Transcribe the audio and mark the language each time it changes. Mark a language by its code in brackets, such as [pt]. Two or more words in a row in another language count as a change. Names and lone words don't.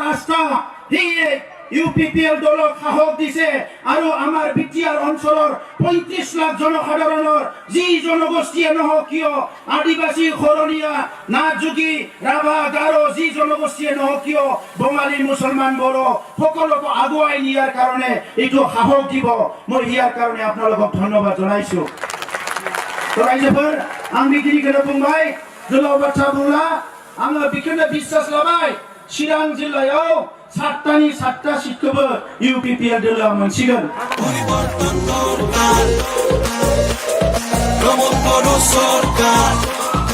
[as] আস্থা এই ইউপিপিএল দলক সাহস দিছে আৰু আমাৰ বিটিআৰ অঞ্চলৰ 35 লাখ জনসাধাৰণৰ যি জনগোষ্ঠীয়ে নহওক কিয় আদিবাসী খৰণীয়া নাথযোগী ৰাভা গাৰো যি জনগোষ্ঠীয়ে নহওক কিয় বঙালী মুছলমান বড়ো সকলোকে আগুৱাই নিয়াৰ কাৰণে এইটো সাহস দিব মই ইয়াৰ কাৰণে আপোনালোকক ধন্যবাদ জনাইছো তো [brx] रायजोफोर आं बेखिनिखौनो बुंबाय गोलाव बाथ्रा बुंला आङो बेखौनो बिश्वास लाबाय चिरां जिल्लायाव 7टानि 7टा सिटखौबो इउपिपिएल दलआ मोनसिगोन [bn] পরিবর্তন দরকার প্রমোদ বড় সরকার